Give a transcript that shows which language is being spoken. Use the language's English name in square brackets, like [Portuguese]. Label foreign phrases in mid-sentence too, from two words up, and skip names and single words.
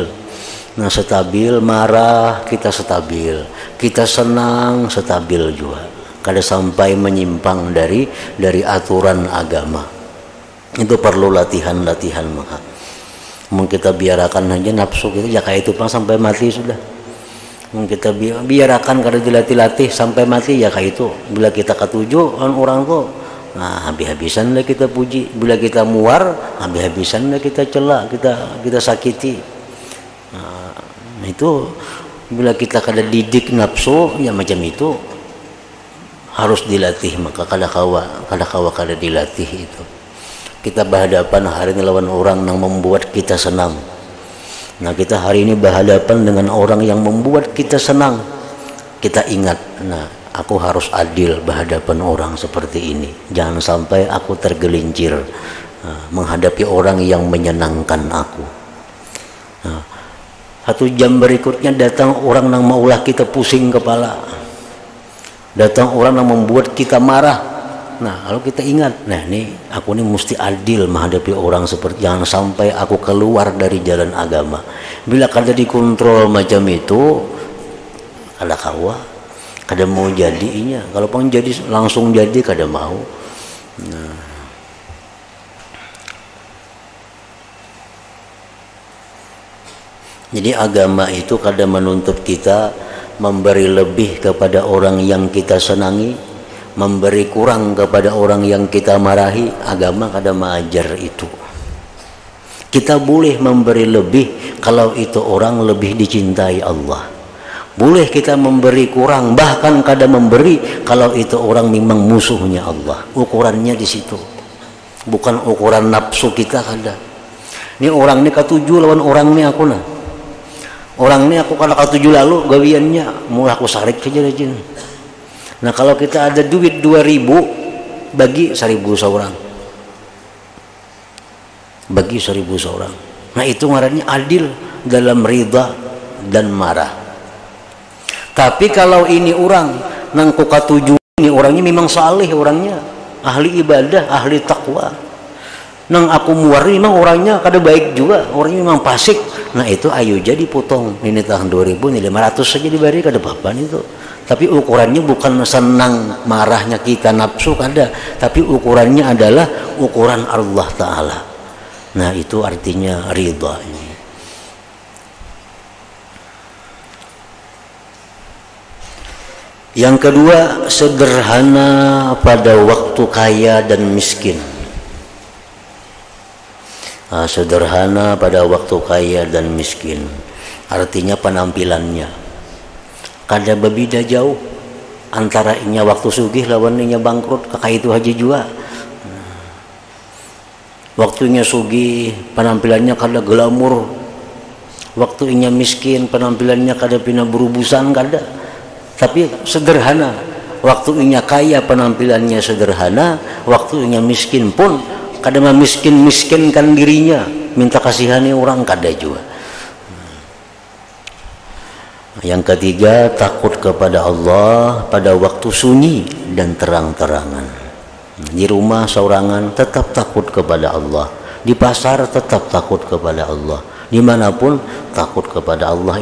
[Indonesian] Nah, stabil, marah kita stabil, kita senang stabil juga, kada sampai menyimpang dari aturan agama. Itu perlu latihan-latihan. Maka mungkin kita biarkan aja nafsu kita ya kayak itu sampai mati sudah. Kita biarkan kada dilatih-latih sampai mati ya kayak itu. [Banjar] Bila kita ketujuh orang tuh, nah habis-habisan lah kita puji. Bila kita muar, habis-habisan lah kita cela, kita sakiti. [Indonesian] Nah, itu Bila kita kada didik nafsu ya macam itu harus dilatih, maka kada kawa dilatih itu. Kita berhadapan hari ini lawan orang yang membuat kita senang. Nah, kita hari ini berhadapan dengan orang yang membuat kita senang. Kita ingat, nah, aku harus adil berhadapan orang seperti ini. Jangan sampai aku tergelincir menghadapi orang yang menyenangkan aku. Nah, 1 jam berikutnya datang orang yang maulah kita pusing kepala, datang orang yang membuat kita marah. Nah, kalau kita ingat, nah ini aku ini mesti adil menghadapi orang seperti, jangan sampai aku keluar dari jalan agama. [Banjar] Bila kada dikontrol macam itu, kada kawa, kada mau jadinya. [Indonesian] Kalau pun jadi langsung jadi kada mau. Nah, jadi agama itu kada menuntut kita memberi lebih kepada orang yang kita senangi, memberi kurang kepada orang yang kita marahi. Agama kada mengajar itu. Kita boleh memberi lebih kalau itu orang lebih dicintai Allah. Boleh kita memberi kurang, bahkan kada memberi kalau itu orang memang musuhnya Allah. Ukurannya di situ, bukan ukuran nafsu kita kada. [Banjar] Ini orang ini katuju lawan orang ini aku nah. Orang ini aku kada katuju lalu gawiannya, mau aku sarik saja rajin. [Indonesian] Nah, kalau kita ada duit 2.000, bagi 1.000 seorang, bagi 1.000 seorang. [Banjar] Nah, itu ngarannya adil dalam ridha dan marah. [Indonesian] Tapi kalau ini orang nang kukatuju, ini orangnya memang saleh, orangnya ahli ibadah, ahli takwa. [Banjar] Nang aku muari memang orangnya kada baik juga, orangnya memang fasik. [Indonesian] Nah, itu ayo jadi potong. Ini tahun 2.000, ini 500 saja diberi, kada apa-apa itu. Tapi ukurannya bukan senang marahnya kita nafsu kada, tapi ukurannya adalah ukuran Allah Ta'ala. Nah, itu artinya ridha ini. Yang kedua, sederhana pada waktu kaya dan miskin. Sederhana pada waktu kaya dan miskin, artinya penampilannya kada berbeda jauh antara inya waktu sugih lawan inya bangkrut. Kakak itu haji juga. [Banjar] Waktunya sugih penampilannya kada glamur, waktu inya miskin penampilannya kada pina berubusan kada, tapi sederhana. [Indonesian] Waktu inya kaya penampilannya sederhana, waktu inya miskin pun kada miskinkan dirinya, minta kasihani orang kada juga. Yang ketiga, takut kepada Allah pada waktu sunyi dan terang-terangan. Di rumah seorangan tetap takut kepada Allah, di pasar tetap takut kepada Allah, dimanapun takut kepada Allah.